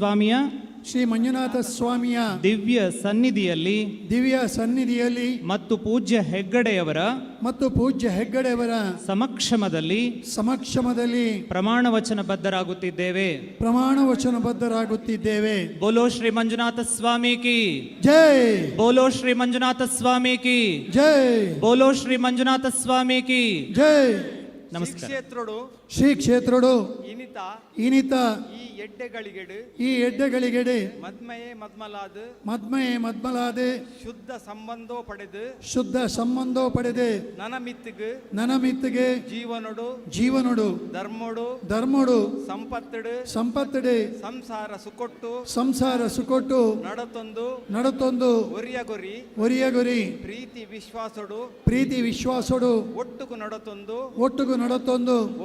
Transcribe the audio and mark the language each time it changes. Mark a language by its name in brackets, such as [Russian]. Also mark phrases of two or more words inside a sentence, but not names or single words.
[Kannada] ಸ್ವಾಮಿಯ ದಿವ್ಯ ಸನ್ನಿಧಿಯಲ್ಲಿ ಮತ್ತು ಪೂಜ್ಯ ಹೆಗ್ಗಡೆಯವರ ಸಮಕ್ಷಮದಲ್ಲಿ ಪ್ರಮಾಣ ವಚನಬದ್ಧರಾಗುತ್ತಿದ್ದೇವೆ. [Hindi] बोलो श्री मंजुनाथ स्वामी की जय. बोलो श्री मंजुनाथ स्वामी की जय. बोलो श्री मंजुनाथ स्वामी की जय. [Kannada] ನಮಸ್ಕಾರ. [Tulu] ಶ್ರೀ ಕ್ಷೇತ್ರಡು ಇನಿತ ಈ ಎಡ್ಡೆಗಳಿಗೆಡೆ ಮದ್ಮಯೇ ಮದ್ಮಲಾದು ಶುದ್ಧ ಸಂಬಂಧೋ ಪಡೆದು ನನಮಿತ್ತಿಗೆ ಜೀವನೊಡು ಧರ್ಮೊಡು ಸಂಪತ್ತಡು ಸಂಸಾರ ಸುಕೊಟ್ಟು ನಡತೊಂದು ಒರಿಯಗೊರಿ ಪ್ರೀತಿ ವಿಶ್ವಾಸೊಡು ಒಟ್ಟುಗು ನಡತೊಂದು